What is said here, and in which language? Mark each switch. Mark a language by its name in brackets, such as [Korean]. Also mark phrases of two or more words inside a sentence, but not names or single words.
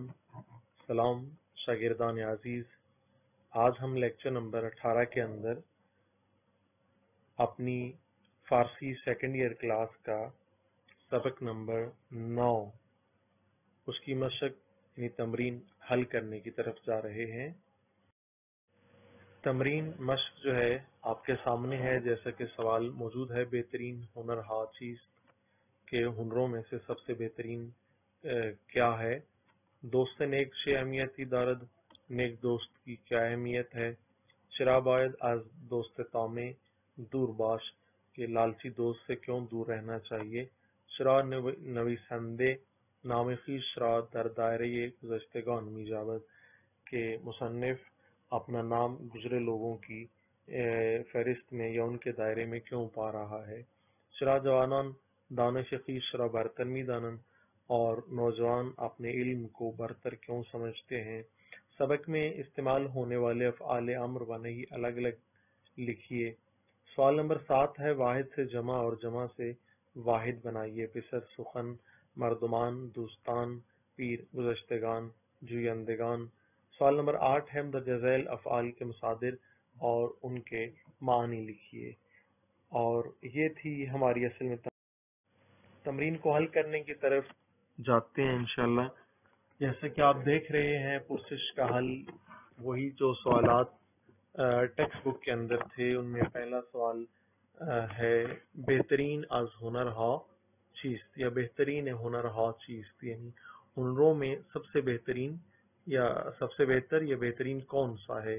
[Urdu] سلام شاگردان عزیز، آج ہم لیکچر نمبر 18 کے اندر اپنی فارسی سیکنڈ ایئر کلاس کا سبق نمبر 9 اس کی مشق یعنی تمرین حل کرنے کی طرف جا رہے ہیں۔ تمرین مشق جو ہے آپ کے سامنے ہے، جیسا کہ سوال موجود ہے، [Persian] بہترین ہنر ہا چیز [Urdu] کے ہنروں میں سے سب سے بہترین کیا ہے؟ [Persian] دوست نیک چه اہمیتی دارد؟ [Urdu] نیک دوست کی کیا اہمیت ہے؟ [Persian] چرا باید از دوست طامع دور باش، [Urdu] کہ لالچی دوست سے کیوں دور رہنا چاہیے؟ [Persian] چرا نویسندے نام خویش را در دائره گذشتگان می جاود، [Urdu] کہ مصنف اپنا نام گزرے لوگوں کی فہرست میں یا ان کے دائرے میں کیوں پا رہا ہے؟ [Persian] چرا جوانان دانش خویش را برتر می دانند، [Urdu] اور نوجوان اپنے علم کو برتر کیوں سمجھتے ہیں؟ سبق میں استعمال ہونے والے افعال امر و نہی الگ الگ لکھیے۔ سوال نمبر 7 ہے، واحد سے جمع اور جمع سے واحد بنائیے۔ [Persian] پسر، سخن، مردمان، دوستان، پیر، گزشتگان، جویندگان۔ [Urdu] سوال نمبر 8 ہے، مندرجہ ذیل افعال کے مصادر اور ان کے معنی لکھیے۔ اور یہ تھی ہماری اصل میں تمرین کو حل کرنے کی طرف جاتے ہیں انشاءاللہ۔ جیسا کہ آپ دیکھ رہے ہیں، پرسش کا حل وہی جو سوالات ٹیکسٹ بک کے اندر تھے، ان میں پہلا سوال ہے [Persian] بہترین از ہنر ہا چیست، [Urdu] یا [Persian] بہترین ہنر ہا چیست، [Urdu] یعنی ہنروں میں سب سے بہترین یا سب سے بہتر یا بہترین کون سا ہے؟